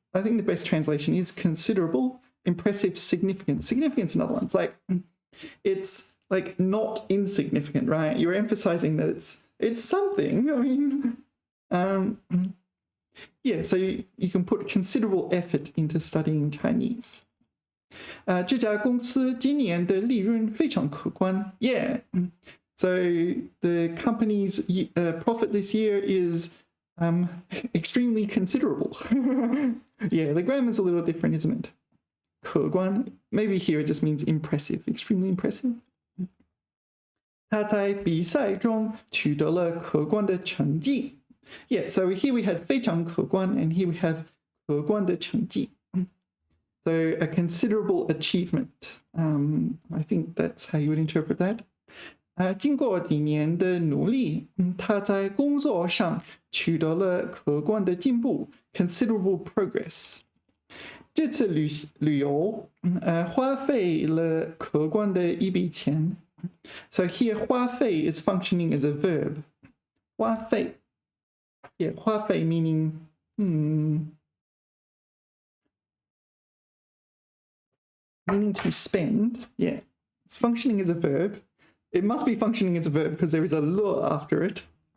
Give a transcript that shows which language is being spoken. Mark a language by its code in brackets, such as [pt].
[en] I think the best translation is considerable, impressive, significant. Significant's another one. It's like not insignificant, right? You're emphasizing that it's something. I mean, so you can put considerable effort into studying Chinese. [zh] 这家公司今年的利润非常可观. [en] Yeah. So the company's profit this year is extremely considerable. Yeah, the grammar's a little different, isn't it? 可观, maybe here it just means impressive, extremely impressive. [zh] 他在比赛中取得了可观的成绩. [en] Yeah, so here we had 非常可观, and here we have 可观的成绩. So a considerable achievement. I think that's how you would interpret that. [zh] 经过几年的努力, 他在工作上取得了可观的进步, [en] considerable progress. [zh] 这次旅游花费了可观的一笔钱。 [en] So here 花费 is functioning as a verb. 花费 yeah, 花费 meaning meaning to spend. Yeah, it's functioning as a verb. It must be functioning as a verb because there is a le after it.